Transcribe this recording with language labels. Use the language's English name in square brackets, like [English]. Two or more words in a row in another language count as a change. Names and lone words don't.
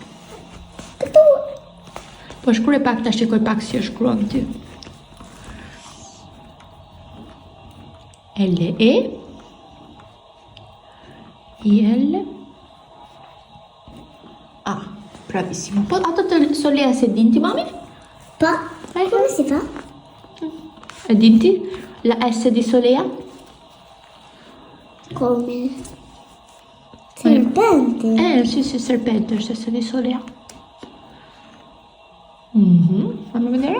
[Albanian] Po shkruaj pak, ta shikoj pak si e shkruan ti. L-E I-L A. [Italian] Bravissimo. [Albanian] Po ato të Solea se din ti, mami? Pa. [Italian] Come si fa? [Albanian] E din ti? [Italian] La S di Solea? Come? Serpente. Sì, serpente, S di Solea. Fammi vedere.